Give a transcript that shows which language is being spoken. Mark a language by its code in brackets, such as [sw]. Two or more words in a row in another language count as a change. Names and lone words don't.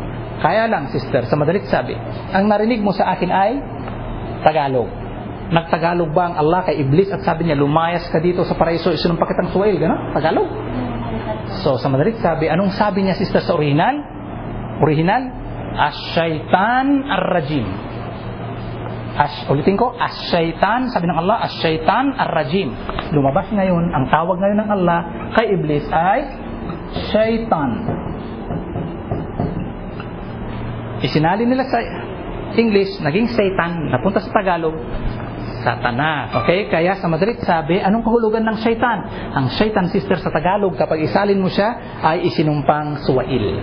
[tl] Kaya lang, sister, sa madalit sabi, ang narinig mo sa akin ay Tagalog. Nagtagalog ba ang Allah kay Iblis at sabi niya, lumayas ka dito sa paraiso, isinumpa kitang suwail, gano'n? Tagalog. So, sa madalit sabi, anong sabi niya, sister, sa original? Original? [ar] الشيطان الرجيم. [tl] Ulitin ko, ash-shaytan, sabi ng Allah, [ar] الشيطان الرجيم. [tl] Lumabas ngayon, ang tawag ngayon ng Allah kay Iblis ay shaytan. Isinali nila sa English, naging Satan, napunta sa Tagalog, Satanas. Okay? Kaya sa madalit sabi, anong kahulugan ng shaytan? Ang shaytan, sister, sa Tagalog, kapag isalin mo siya, ay isinumpang suwail.